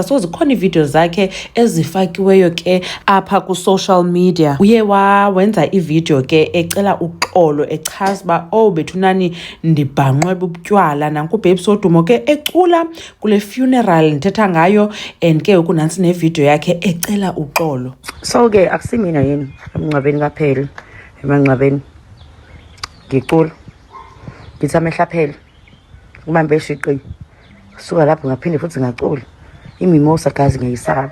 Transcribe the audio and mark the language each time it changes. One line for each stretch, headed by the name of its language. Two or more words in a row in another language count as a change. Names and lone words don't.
Xhosa: So zikhona iividiyo zakhe ezifakiweyo ke apha ku-social media. Uye wenza ividiyo ke ecela uxolo echaza uba bethunani ndibhanqwe bubutywala. Nanku uBabes Wodumo ke ecula kule funeral ndithetha ngayo, and ke kunantsi nevidiyo yakhe ecela uxolo.
Zulu: So ke akusimina yini emngcwabeni kaPhel, emangcwabeni ngicula ngithi amehla phela ubambe eshiqi suka lapho ngaphinde futhi ngacula imimosa gazi ngiyisaba.